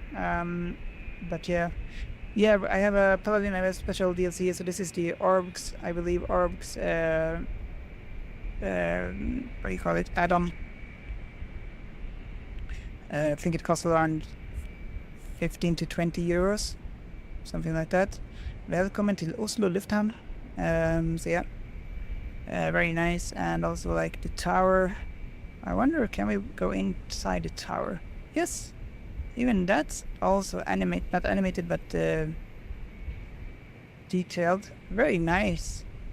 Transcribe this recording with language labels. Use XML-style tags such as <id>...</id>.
<en>But yeah, I have a Paladin. I have a special DLC. So this is the Orbs, I believe. Orbs. What do you call it? Add-on. I think it costs around 15 to 20 euros, something like that.</en> <sv>Välkommen till Oslo lufthamn.</sv> <en>So yeah, very nice. And also like the tower. I wonder, can we go inside the tower? Yes, even that's also not animated, but detailed. Very nice.</en>